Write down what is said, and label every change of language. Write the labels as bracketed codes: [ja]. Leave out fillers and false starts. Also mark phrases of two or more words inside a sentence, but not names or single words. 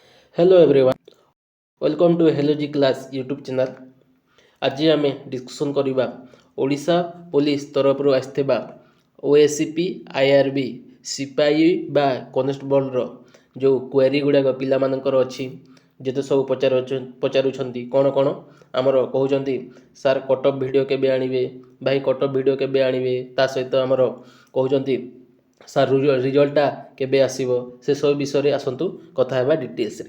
[en] Hello everyone, welcome to Hello G Class YouTube channel. [or] ଆଜି ଆମେ ଡିସ୍କସନ୍ କରିବା ଓଡ଼ିଶା ପୋଲିସ ତରଫରୁ ଆସିଥିବା OSCP IRB ସିପାହୀ ବା କନେଷ୍ଟବଳର ଯେଉଁ କ୍ୱେରି ଗୁଡ଼ାକ ପିଲାମାନଙ୍କର ଅଛି ଯେତେ ସବୁ ପଚାରୁଛନ୍ତି କ'ଣ ଆମର କହୁଛନ୍ତି ସାର୍ [en] cutoff video [or] କେବେ ଆଣିବେ, ଭାଇ [en] cutoff video [or] କେବେ ଆଣିବେ, ତା ସହିତ ଆମର କହୁଛନ୍ତି ସାର୍ ରିଜଲ୍ଟଟା କେବେ ଆସିବ, ସେସବୁ ବିଷୟରେ ଆସନ୍ତୁ କଥା ହେବା ଡିଟେଲ୍ସରେ।